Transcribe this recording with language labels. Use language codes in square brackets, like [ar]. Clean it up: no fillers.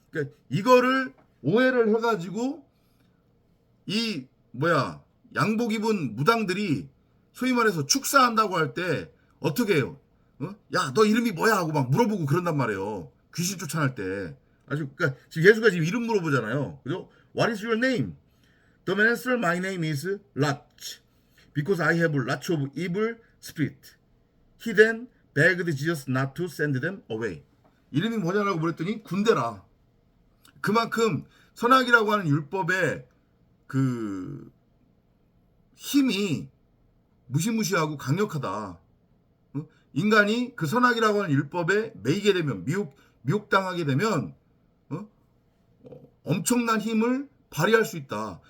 [ko] 그러니까 이거를 오해를 해가지고 이 양복 입은 무당들이 소위 말해서 축사한다고 할 때 어떻게 해요? 야, 너 이름이 뭐야? 하고 막 물어보고 그런단 말이에요. 귀신 쫓아낼 때. 그러니까 지금 예수가 지금 이름 물어보잖아요. 그죠? [en] What is your name? The man answered, My name is Lot, because I have lots of evil spirit. He then begged Jesus not to send them away. [ko] 이름이 뭐냐라고 물었더니 군대라. 그만큼 선악이라고 하는 율법의 그 힘이 무시무시하고 강력하다. 인간이 그 선악이라고 하는 율법에 매이게 되면 미혹당하게 되면 엄청난 힘을 발휘할 수 있다.